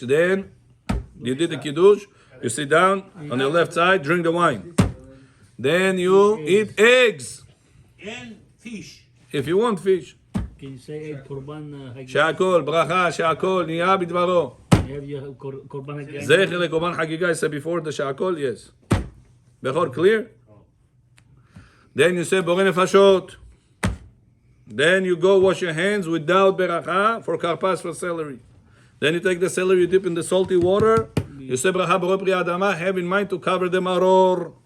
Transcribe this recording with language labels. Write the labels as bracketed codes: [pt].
[en] Then you did the kiddush. You sit down on the left side, drink the wine. Then you eat eggs. And fish. If you want fish. Can you say [he] קורבן הגיע? שהכל, ברכה, שהכל נהיה בדברו. קורבן הגיע. זכר לקורבן חגיגה, [en] I said before the שהכל, yes. Bechor, clear? Then you say בורא נפשות. Then you go wash your hands without beracha for karpas for celery. Then you take the celery, you dip in the salty water. You say bracha borei pri adama, have in mind to cover the maror.